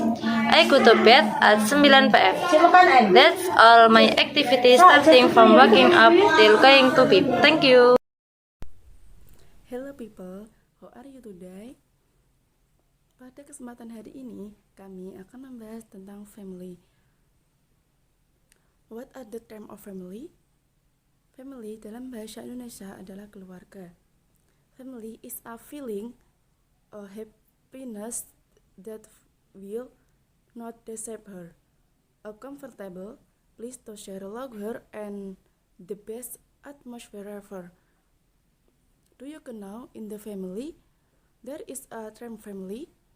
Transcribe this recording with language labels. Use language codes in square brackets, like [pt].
[en] I go to bed at 9 p.m. That's all my activities starting from waking up till going to bed. Thank you. Hello people, how are you today? [id] Pada kesempatan hari ini, kami akan membahas tentang family. [en] What are the term of family? [id] Family dalam bahasa Indonesia adalah keluarga. [en] Family is a feeling of happiness that will not deceive her. A comfortable place to share laughter and the best atmosphere ever. Do you know in the family? There is a term family.